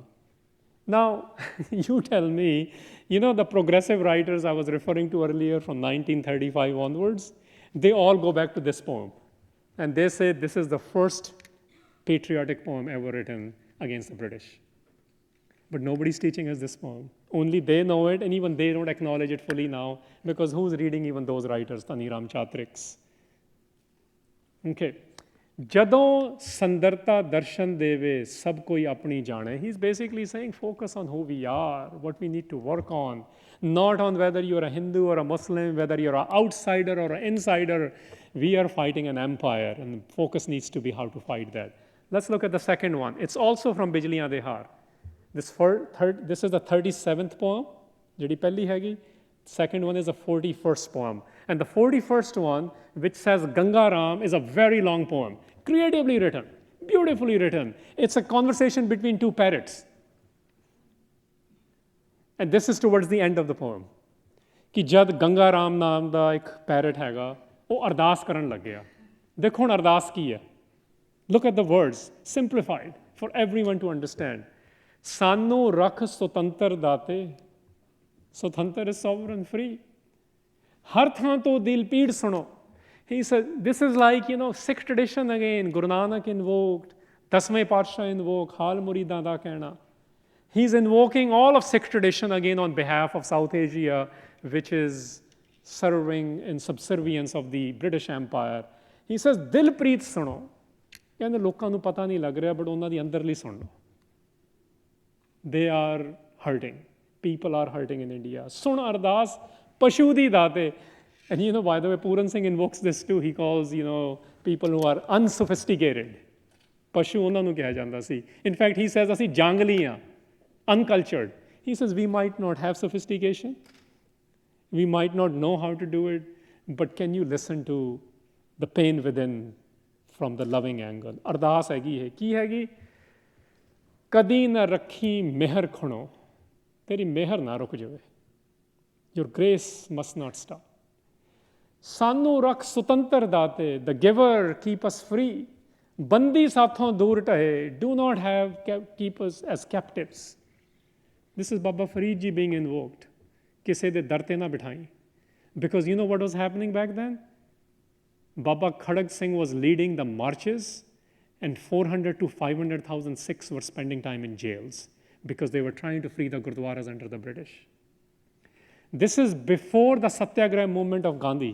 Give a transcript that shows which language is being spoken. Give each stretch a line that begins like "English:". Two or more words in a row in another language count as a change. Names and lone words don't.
English: Now, you tell me, the progressive writers I was referring to earlier from 1935 onwards, they all go back to this poem. And they say this is the first patriotic poem ever written against the British. But nobody's teaching us this poem. Only they know it, and even they don't acknowledge it fully now, because who's reading even those writers, Taniram Chatriks? Okay.
Punjabi: ਜਦੋਂ ਸੰਦਰਤਾ ਦਰਸ਼ਨ ਦੇਵੇ ਸਭ ਕੋਈ ਆਪਣੀ ਜਾਣੇ.
English: He's basically saying focus on who we are, what we need to work on, not on whether you're a Hindu or a Muslim, whether you're an outsider or an insider. We are fighting an empire, and the focus needs to be how to fight that. Let's look at the second one. It's also from Bijliyan Dehar. This is the 37th poem,
Punjabi: ਜਿਹੜੀ ਪਹਿਲੀ ਹੈਗੀ.
English: Second one is the 41st poem. And the 41st one, which says Ganga Ram, is a very long poem, creatively written, beautifully written. It's a conversation between two parrots. And this is towards the end of the poem.
Punjabi: ਕਿ ਜਦ ਗੰਗਾ ਰਾਮ ਨਾਮ ਦਾ ਇੱਕ parrot ਹੈਗਾ, ਉਹ ਅਰਦਾਸ ਕਰਨ ਲੱਗਿਆ ਦੇਖੋ ਹੁਣ ਅਰਦਾਸ ਕੀ ਹੈ
English: look at the words simplified for everyone to understand
Punjabi: ਸਾਨੂੰ ਰੱਖ ਸੁਤੰਤਰ ਦਾਤੇ ਸੁਤੰਤਰ
English: is sovereign free
Punjabi: ਹਰ ਥਾਂ ਤੋਂ ਦਿਲ ਪੀੜ ਸੁਣੋ
English: he said this is like Sikh tradition again Guru Nanak invoked
Punjabi: ਦਸਵੇਂ ਪਾਤਸ਼ਾਹ
English: invoke
Punjabi: ਹਾਲ ਮੁਰੀਦਾਂ ਦਾ ਕਹਿਣਾ
English: he's invoking all of Sikh tradition again on behalf of South Asia which is serving in subservience of the British Empire. He says,
Punjabi: ਦਿਲਪ੍ਰੀਤ ਸੁਣੋ. ਕਹਿੰਦੇ ਲੋਕਾਂ ਨੂੰ ਪਤਾ ਨਹੀਂ ਲੱਗ ਰਿਹਾ but ਉਹਨਾਂ ਦੀ ਅੰਦਰਲੀ ਸੁਣ ਲਓ.
English: They are hurting. People are hurting in India.
Punjabi: ਸੁਣ ਅਰਦਾਸ ਪਸ਼ੂ ਦੀ ਦਾਤੇ.
English: And by the way, Puran Singh invokes this too. He calls, people who are unsophisticated.
Punjabi: ਪਸ਼ੂ ਉਹਨਾਂ ਨੂੰ ਕਿਹਾ ਜਾਂਦਾ ਸੀ.
English: In fact, he says
Punjabi: ਅਸੀਂ ਜੰਗਲੀ ਹਾਂ,
English: uncultured. He says we might not have sophistication. We might not know how to do it, but can you listen to the pain within from the loving angle?
Punjabi: Ardas ਹੈਗੀ ਹੈ ਕੀ ਹੈਗੀ ਕਦੀ ਨਾ ਰੱਖੀ ਮਿਹਰ ਖਣੋ ਤੇਰੀ ਮਿਹਰ ਨਾ ਰੁਕ ਜਾਵੇ
English: your grace must not stop
Punjabi: ਸਾਨੂੰ ਰੱਖ ਸੁਤੰਤਰ ਦਾਤੇ
English: the giver keep us free
Punjabi: ਬੰਦੀ ਸਾਥੋਂ ਦੂਰ ਟਹੇ
English: do not keep us as captives. This is Baba Farid ji being invoked.
Punjabi: ਕਿਸੇ ਦੇ ਦਰ ਤੇ ਨਾ ਬਿਠਾਈ
English: because what was happening back then? Baba Khadag Singh was leading the marches and 400 to 500,000 Sikhs were spending time in jails because they were trying to free the Gurdwaras under the British. This is before the Satyagraha movement of Gandhi.